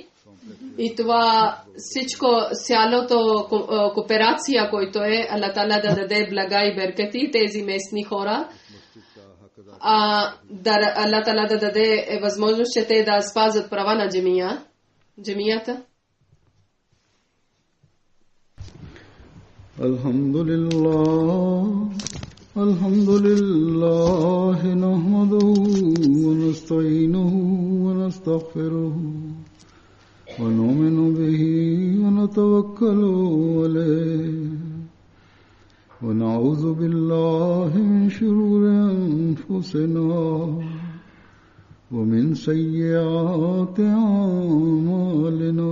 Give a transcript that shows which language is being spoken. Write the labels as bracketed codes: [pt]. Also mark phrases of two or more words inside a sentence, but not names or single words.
[bg] И това всичко, цялото кооперация, който е Аллах Таала да даде блага и беркати тези местни хора. Аллах Таала да даде възможност, че те да спазват права на джамията. [ar] الحمد لله نحمده ونستعينه ونستغفره ونؤمن به ونتوكل عليه ونعوذ بالله من شرور أنفسنا ومن سيئات أعمالنا.